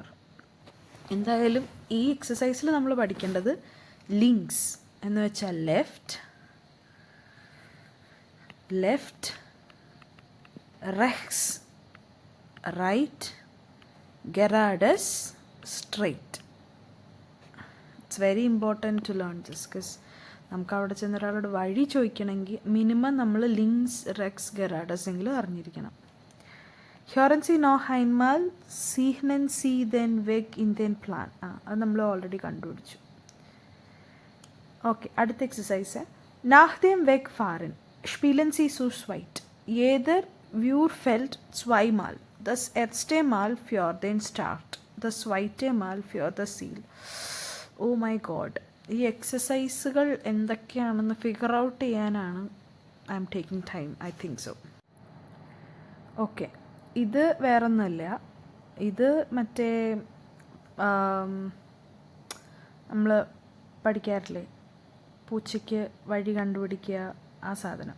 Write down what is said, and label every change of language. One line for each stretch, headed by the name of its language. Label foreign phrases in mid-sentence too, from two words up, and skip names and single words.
Malayalam: എന്തായാലും ഈ എക്സസൈസിൽ നമ്മൾ പഠിക്കേണ്ടത് ലിങ്ക്സ് എന്ന് വെച്ചാൽ ലെഫ്റ്റ്, റെക്സ്, റൈറ്റ്, ഗെറാഡസ്, സ്ട്രെയിറ്റ്.
English: it's very important to learn this because
Malayalam: നമുക്ക് അവിടെ ചെന്ന് ഒരാളോട് വഴി ചോദിക്കണമെങ്കിൽ മിനിമം നമ്മൾ
German: links, rechts, geradeaus
Malayalam: എങ്കിലും അറിഞ്ഞിരിക്കണം.
German: Hören Sie noch einmal, sehen Sie den Weg in den Plan.
Malayalam: അത് നമ്മൾ ഓൾറെഡി കണ്ടുപിടിച്ചു. ഓക്കെ, അടുത്ത എക്സസൈസ്.
German: Nach dem Wegfahren spielen Sie zu zweit. Jeder Würfelt zweimal. Das erste Mal für den Start, das zweite Mal für das Ziel.
English: Oh my God.
Malayalam: ഈ എക്സസൈസുകൾ എന്തൊക്കെയാണെന്ന്
English: figure out
Malayalam: ചെയ്യാനാണ്
English: I'm taking time. I think so.
Malayalam: ഓക്കെ, ഇത് വേറൊന്നുമല്ല. ഇത് മറ്റേ നമ്മൾ പഠിക്കാറില്ലേ, പൂച്ചയ്ക്ക് വഴി കണ്ടുപിടിക്കുക, ആ സാധനം.